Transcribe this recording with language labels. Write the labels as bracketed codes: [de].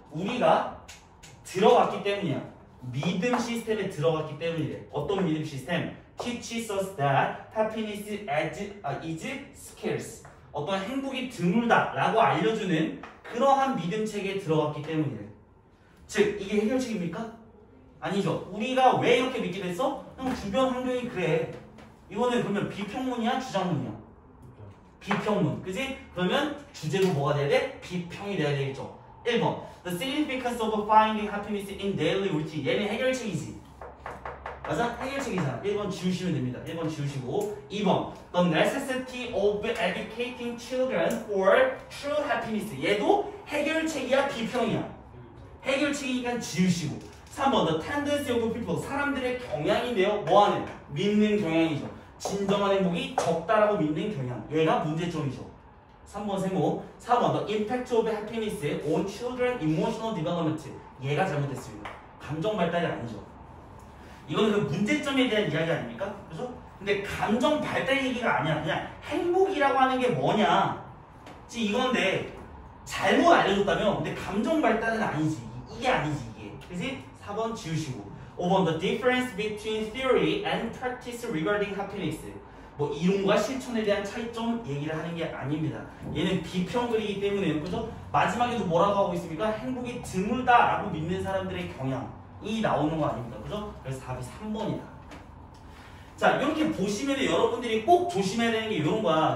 [ko] 우리가 들어갔기 때문이야. 믿음 시스템에 들어갔기 때문이래. 어떤 믿음 시스템? [en] Teaches us that happiness is scarce. [ko] 어떤 행복이 드물다 라고 알려주는 그러한 믿음 체계에 들어갔기 때문이래. 즉 이게 해결책입니까? 아니죠. 우리가 왜 이렇게 믿게 됐어? 그냥 주변 환경이 그래. 이거는 그러면 비평문이야 주장문이야? 비평문. 그지? 그러면 주제도 뭐가 돼야 돼? 비평이 돼야 되겠죠. [en] 1번 The significance of finding happiness in daily routine. [ko] 얘는 해결책이지. 맞아? 해결책이잖아. 1번 지우시면 됩니다. 1번 지우시고 [en] 2번 The necessity of educating children for true happiness. [ko] 얘도 해결책이야 비평이야? 해결책이니까 지우시고 [en] 3번 The tendency of people. [ko] 사람들의 경향인데요. 뭐하는? 믿는 경향이죠. 진정한 행복이 적다라고 믿는 경향. 얘가 문제점이죠. 3번 세모. [en] 4번 The impact of happiness on children emotional development. [ko] 얘가 잘못됐습니다. 감정 발달이 아니죠. 이거는 그 문제점에 대한 이야기 아닙니까? 그죠? 근데 감정 발달 얘기가 아니야. 그냥 행복이라고 하는 게 뭐냐. 지금 이건데 잘못 알려줬다면 근데 감정 발달은 아니지. 이게 아니지 이게. 그래서 4번 지우시고 [en] 5번 The difference between theory and practice regarding happiness. [ko] 뭐 이론과 실천에 대한 차이점 얘기를 하는 게 아닙니다. 얘는 비평글이기 때문에 그죠? 마지막에도 뭐라고 하고 있습니까? 행복이 드물다라고 믿는 사람들의 경향이 나오는 거 아닙니까? 그죠? 그래서 답이 3번이다. 자 이렇게 보시면 여러분들이 꼭 조심해야 되는 게 이런 거야.